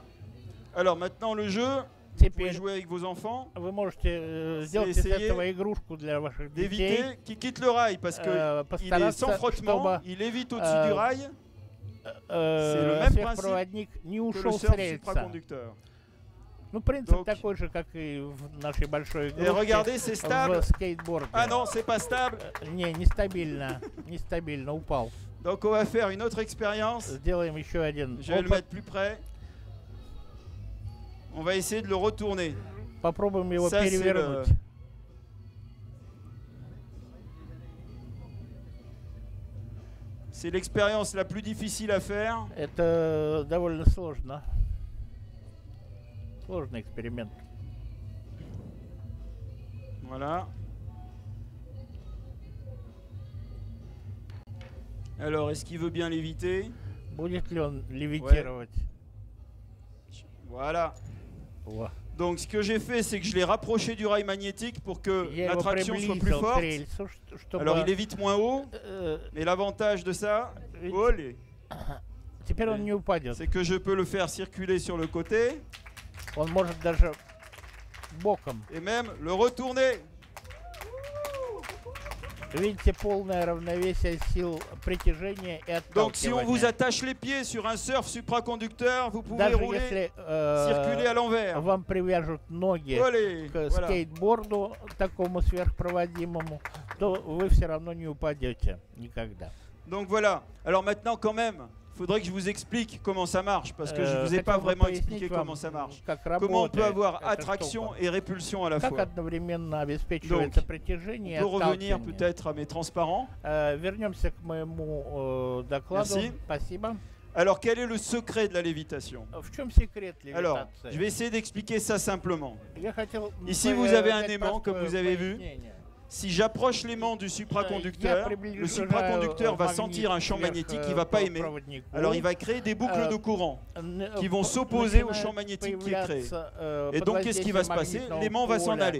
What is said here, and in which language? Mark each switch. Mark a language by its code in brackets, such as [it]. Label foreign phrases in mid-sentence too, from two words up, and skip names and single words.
[fr] Alors maintenant le jeu, vous pouvez jouer avec vos enfants. [ru] Вы можете сделать из этого игрушку для ваших детей. [fr] D'éviter qu'il quitte le rail parce que il est sans frottement, il évite au-dessus du rail. C'est le même principe [ru] не [fr] que le [ru] ушел с [fr] surf [ru] рельса. [fr] supraconducteur. [ru] Ну, принцип [fr] Donc, [ru] такой же, как и в нашей большой [fr] Et [ru] игрушке [fr] regardez, c'est stable. [ru] в скейтборде. [fr] Ah non, c'est pas stable. [ru] Не, нестабильно, нестабильно, упал. [fr] Donc on va faire une autre expérience. [ru] Сделаем еще один [fr] Je vais le [ru] опыт. [fr] mettre plus près. On va essayer de le retourner. [ru] Попробуем его [fr] Ça, c'est [ru] перевернуть. [fr] C'est l'expérience la plus difficile à faire. [ru] Это довольно сложно. Сложный эксперимент. [fr] Voilà. Alors, est-ce qu'il veut bien l'éviter? [ru] Будет ли он левитировать? [fr] Voilà. [ru] Во. [fr] Donc, ce que j'ai fait, c'est que je l'ai rapproché du rail magnétique pour que [ru] Я [fr] la [ru] его [fr] traction soit plus [ru] приблизил к [fr] forte. [ru] рельсу, чтобы... [fr] Alors, il est vite moins haut, mais l'avantage de ça, olé, [ru] Теперь он не упадет. [fr] c'est que je peux le faire circuler sur le côté [ru] Он может даже боком. [fr] et même le retourner. [ru] Видите, полное равновесие сил притяжения и [fr] Donc, si on vous [ru] отталкивания. [fr] attache les pieds sur un surf supraconducteur, vous pouvez [ru] Даже [fr] rouler, [ru] если [fr] circuler à l'envers. [ru] вам привяжут ноги [fr] Olé, [ru] к [fr] voilà. [ru] скейтборду такому сверхпроводимому, то вы все равно не упадете никогда. [fr] Donc voilà. Alors maintenant, quand même, il faudrait que je vous explique comment ça marche, parce que je ne vous ai [ru] Хотел [fr] pas [ru] бы [fr] vraiment [ru] пояснить [fr] expliqué [ru] вам, [fr] comment ça marche. [ru] как [fr] Comment on peut [ru] работает [fr] avoir [ru] эта [fr] attraction [ru] штука. [fr] et répulsion à la [ru] Как [fr] fois. [ru] одновременно обеспечивается притяжение и [fr] On peut revenir [ru] отталкивание. [fr] peut-être à mes transparents. [ru] Вернемся к моему докладу. [fr] Merci. [ru] Спасибо. [fr] Alors, quel est le secret de la lévitation? [ru] В чем секрет [fr] Alors, [ru] левитации? [fr] je vais essayer d'expliquer ça simplement. [ru] Я хотел [fr] Ici, vous avez un [ru] дать [fr] aimant, comme [ru] простое [fr] vous avez vu. [ru] пояснение. [fr] Si j'approche l'aimant du supraconducteur, le supraconducteur va sentir un champ magnétique qu'il ne va pas aimer. Alors il va créer des boucles de courant qui vont s'opposer au champ magnétique qui est créé. Et donc qu'est-ce qui va se passer? L'aimant va s'en aller.